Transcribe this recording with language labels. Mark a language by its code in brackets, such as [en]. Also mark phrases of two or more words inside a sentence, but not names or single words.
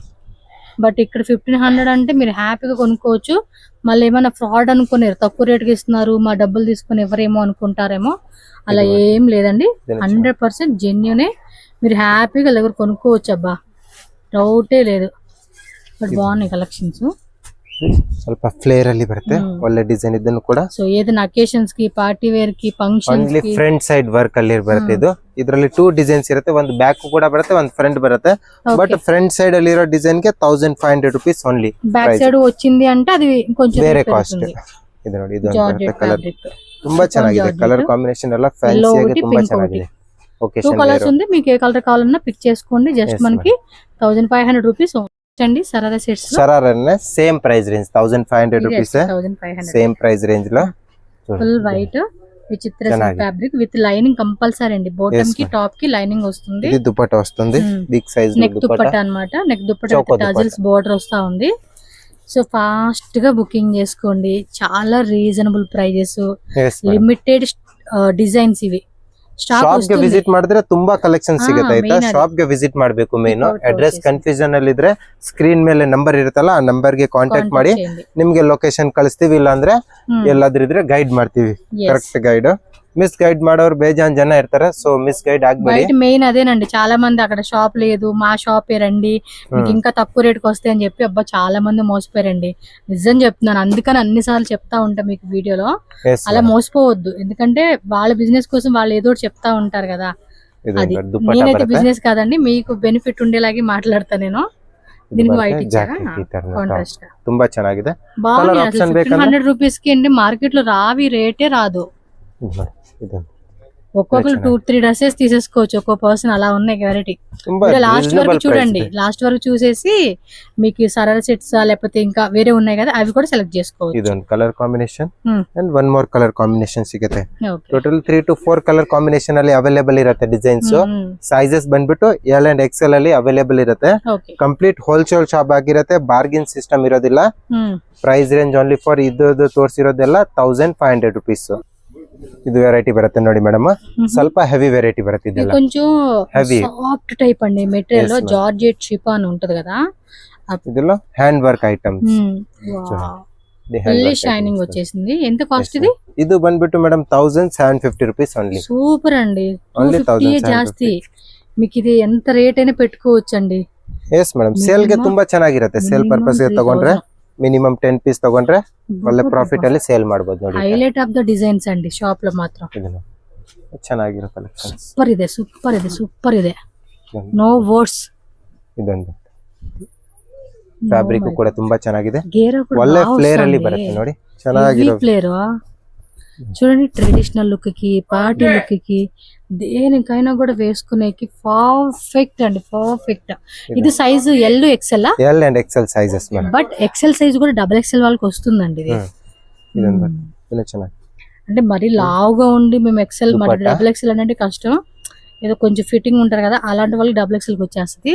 [te] బట్ ఇక్కడ 1500 అంటే మీరు హ్యాపీగా కొనుక్కోవచ్చు. మళ్ళీ ఏమైనా ఫ్రాడ్ అనుకున్నారు, తక్కువ రేటుకి ఇస్తున్నారు, మా డబ్బులు తీసుకుని ఎవరేమో అనుకుంటారేమో. అలా ఏం లేదండి. 100% జెన్యూనే. మీరు హ్యాపీగా దగ్గర కొనుక్కోవచ్చు. అబ్బా డౌటే లేదు. బట్ బాగున్నాయి కలెక్షన్స్. [kn] ಸ್ವಲ್ಪ ಫ್ಲೇರ್ ಅಲ್ಲಿ ಬರುತ್ತೆ. ಒಳ್ಳೆ ಡಿಸೈನ್ ಇದನ್ನು ಕೂಡ. ಸೊ ಏದನ್ನ ಅಕೇಶನ್ಸ್ ಗೆ [en] party wear [kn] ಗೆ ಫಂಕ್ಷನ್ಸ್ ಗೆ [en] front side work [kn] ಅಲ್ಲಿ ಬರುತ್ತೆ. ಇದು ಇದರಲ್ಲಿ 2 ಡಿಸೈನ್ಸ್ ಇರುತ್ತೆ. ಒಂದು ಬ್ಯಾಕ್ ಕೂಡ ಬರುತ್ತೆ, ಒಂದು ಫ್ರಂಟ್ ಬರುತ್ತೆ. ಬಟ್ [en] front side [kn] ಅಲ್ಲಿ ಇರೋ ಡಿಸೈನ್ ಗೆ 1500 [en] rupees only. back side [te] వచ్చింది అంటే అది కొంచెం [kn] ಬೇರೆ ಕಾಸ್ಟ್. ಇದು ನೋಡಿ, ಇದು ಒಂದು ಕಲರ್ ತುಂಬಾ ಚೆನ್ನಾಗಿದೆ. [en] colour combination [kn] ಎಲ್ಲ ಫ್ಯಾನ್ಸಿ ಆಗಿ ತುಂಬಾ ಚೆನ್ನಾಗಿದೆ. [te] ఓకే 2 కలర్స్ ఉంది. మీకు ఏ కలర్ కావాలన్నా పిక్ చేసుకోండి. జస్ట్ మనకి 1500 రూపీస్ అండి. సరారా సెట్స్ సరారానే [en] same price range [te] 1500 రూపీస్. [en] same price range [te] లో [en] full white [te] విచిత్ర [en] fabric with lining compulsory [te] అండి. బాటమ్ కి టాప్ కి లైనింగ్ వస్తుంది. ఇది దుపట్టా వస్తుంది. [en] big size [te] నెక్ దుపట్టా అన్నమాట. నెక్ దుపట్టా [en] with tassels border [te] వస్తా ఉంది. సో ఫాస్ట్ గా బుకింగ్ చేసుకోండి. చాలా [en] reasonable prices, limited designs [te] ఇవి. [kn] ಶಾಪ್ ಗೆ ವಿಸಿಟ್ ಮಾಡಿದ್ರೆ ತುಂಬಾ ಕಲೆಕ್ಷನ್ ಸಿಗುತ್ತೆ ಆಯ್ತಾ. ಶಾಪ್ ಗೆ ವಿಸಿಟ್ ಮಾಡಬೇಕು. [en] main address confusion [kn] ಅಲ್ಲಿ ಇದ್ರೆ ಸ್ಕ್ರೀನ್ ಮೇಲೆ ನಂಬರ್ ಇರುತ್ತಲ್ಲ, ಆ ನಂಬರ್ ಗೆ ಕಾಂಟ್ಯಾಕ್ಟ್ ಮಾಡಿ ನಿಮ್ಗೆ ಲೊಕೇಶನ್ ಕಳಿಸ್ತೀವಿ. ಇಲ್ಲ ಅಂದ್ರೆ ಎಲ್ಲಾದ್ರೂ ಇದ್ರೆ ಗೈಡ್ ಮಾಡ್ತೀವಿ. [en] correct guide. [kn] మిస్ గైడ్ ಮಾಡೋರು ಬೇಜಾನ್ ಜನ ಇರ್ತಾರೆ. సో మిస్ గైడ్ ಆಗ್ಬೇಡಿ. [te] మెయిన్ అదేనండి. చాలా మంది అక్కడ షాప్ లేదు, మా షాప్ రండి మీకు ఇంకా తక్కువ రేటుకి వస్తాయి అని చెప్పి అబ్బా చాలా మంది మోసపోయారండి. నిజం చెప్తున్నాను. అందుకని అన్నిసార్లు చెప్తా ఉంటా మీకు వీడియోలో. అలా మోసపోవద్దు. ఎందుకంటే వాళ్ళ బిజినెస్ కోసం వాళ్ళు ఏదో చెప్తా ఉంటారు కదా. అది నేనైతే బిజినెస్ కాదండి, మీకు బెనిఫిట్ ఉండేలాగే మాట్లాడతా నేను. దీనికి వైట్ ఇచ్చారా కాంట్రాస్ట్ గా [kn] ತುಂಬಾ ಚೆನ್ನಾಗಿದೆ. [te] బాగుంది. 1500 రూపీస్ కి అండి మార్కెట్ లో రావి రేటే రాదు. ఒక్కొక్కరు 2-3 డ్రెస్సెస్ తీసేసుకోవచ్చు ఒక్కో పర్సన్, అలా ఉన్నాయి వెరైటీ. లాస్ట్ వరకు చూడండి, లాస్ట్ వరకు చూసేసి మీకు సరళ సెట్స్ లేకపోతే ఇంకా వేరే ఉన్నాయి కదా అవి కూడా సెలెక్ట్ చేసుకోవచ్చు. [kn] ಇದೊಂದು [en] colour combination and one more colour combination [kn] ಸಿಗುತ್ತೆ. [en] total 3 to 4 colour combination [kn] ಅಲ್ಲಿ ಅವೈಲೇಬಲ್ ಇರುತ್ತೆ ಡಿಸೈನ್ಸ್. ಸೈಜಸ್ ಬಂದ್ಬಿಟ್ಟು [en] L and XL [kn] ಅಲ್ಲಿ ಅವೈಲೇಬಲ್ ಇರುತ್ತೆ. [en] complete wholesale shop [kn] ಆಗಿರುತ್ತೆ, [en] bargain system [kn] ಇರೋದಿಲ್ಲ. [en] price range only for [kn] ಇದು ತೋರಿಸಿರೋದೆಲ್ಲ 1500 rupees. ಇದು ವೆರೈಟಿ ಬರುತ್ತೆ ನೋಡಿ ಮೇಡಮ್, ಸ್ವಲ್ಪ [en] heavy variety [kn] ಬರುತ್ತೆ. ಇದೆಲ್ಲ [te] కొంచెం [en] soft type [te] అండి మెటీరియల్, [en] georgette chiffon [te] ఉంటది కదా. [en] ಇದೆಲ್ಲ hand work items, fully shining [te] వచ్చేసింది. ఎంత కాస్ట్ ఇది? [kn] ಇದು ಬಂದ್ಬಿಟ್ಟು ಮೇಡಮ್ 1750 [en] rupees only. [te] సూపర్ అండి, 250 ಜಾಸ್ತಿ. మీకు ఇది ఎంత రేట్ అయినా పెట్టుకోవచ్చు అండి. [en] yes madam, [kn] ಸೇಲ್ ಗೆ ತುಂಬಾ ಚೆನ್ನಾಗಿರುತ್ತೆ. [en] sale purpose [kn] ಗೆ ತಗೊಂಡ್ರೆ ಮಿನಿಮಮ್ 10 ಪೀಸ್ ತಗೊಂಡ್ರೆ ಒಳ್ಳೆ ಪ್ರಾಫಿಟ್ ಅಲ್ಲಿ ಸೇಲ್ ಮಾಡಬಹುದು ನೋಡಿ. [en] highlight of the designs [kn] ಅಂడి ಶಾಪ್ లో ಮಾತ್ರ ಚೆನ್ನಾಗಿರೋ ಕಲೆಕ್ಷನ್ಸ್. ಸೂಪರ್ ಇದೆ, ಸೂಪರ್ ಇದೆ, ಸೂಪರ್ ಇದೆ, [en] no words. [kn] ಇದೊಂದು ಫ್ಯಾಬ್ರಿಕ್ ಕೂಡ ತುಂಬಾ ಚೆನ್ನಾಗಿದೆ, ಒಳ್ಳೆ ಫ್ಲೇರ್ ಅಲ್ಲಿ ಬರುತ್ತೆ ನೋಡಿ. ಚೆನ್ನಾಗಿರೋ [te] ಫ್ಲೇರ್ చూడండి. [en] traditional look [te] కి, [en] party look [te] కి, దేనికైనా కూడా వేసుకునేకి పర్ఫెక్ట్ అండి, పర్ఫెక్ట్. ఇది [en] size L XL, L and XL sizes madam. [te] బట్ [en] XL size [te] కూడా [en] double XL [te] వాళ్ళకి వస్తుందండి ఇది. అంటే మరి లావుగా ఉండి మేము ఎక్సెల్ మరి [en] double XL [te] అంటే కష్టం, ఏదో కొంచెం ఫిట్టింగ్ ఉంటారు కదా అలాంటి వాళ్ళకి [en] double XL [te] కి వచ్చేస్తుంది.